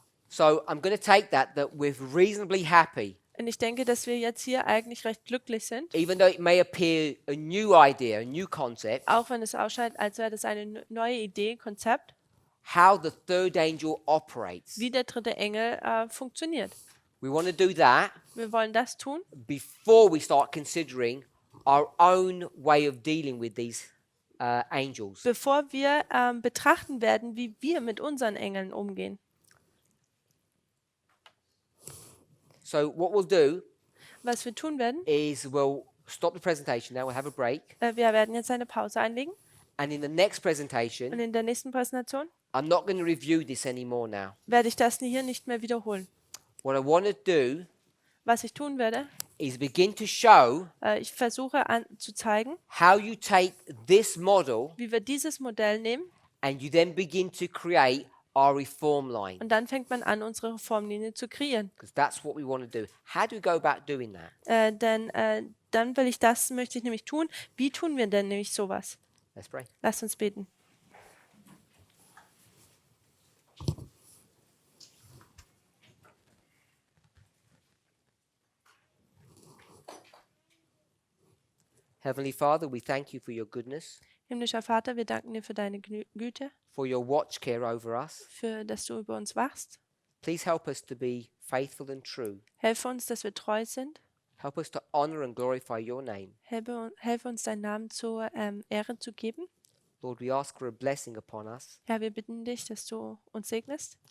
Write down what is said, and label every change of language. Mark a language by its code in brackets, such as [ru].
[en] So I'm going to take that we're reasonably happy, [de] Und ich denke, dass wir jetzt hier eigentlich recht glücklich sind, [en] even though it may appear a new idea, a new concept, [de] auch wenn es ausschaut, als wäre das eine neue Idee, Konzept, [en] how the third angel operates. [de] wie der dritte Engel funktioniert. [en] We want to do that [de] Wir wollen das tun, [en] before we start considering our own way of dealing with these angels. [de] bevor wir betrachten werden, wie wir mit unseren Engeln umgehen. [en] So what we'll do [de] Was wir tun werden, [en] is we'll stop the presentation now, we'll have a break, [de] wir werden jetzt eine Pause einlegen [en] and in the next [de] und [en] presentation, [de] in der nächsten Präsentation [en] I'm not going to review this anymore now. [de] werde ich das hier nicht mehr wiederholen. [en] What I want to do [de] Was ich tun werde, [en] is begin to show [de] ich versuche zu zeigen, [en] how you take this model [de] wie wir dieses Modell nehmen [en] and you then begin to create our reform line, [de] und dann fängt man an, unsere Reformlinie zu kreieren. [en] because that's what we want to do. How do we go about doing that? [de] Denn dann möchte ich nämlich tun. Wie tun wir denn nämlich sowas? [en] Let's pray. [de] Lasst uns beten. [en] Heavenly Father, we thank you for your goodness, [de] Himmlischer Vater, wir danken dir für deine Güte, [en] for your watch care over us. [de] für dass du über uns wachst. [en] Please help us to be faithful and true. [de] Helfe uns, dass wir treu sind. [en] Help us to honor and glorify your name. [de] Helfe uns, deinen Namen zur Ehre zu geben. [en] Lord, we ask for a blessing upon us. [de] Herr, wir bitten dich, dass du uns segnest.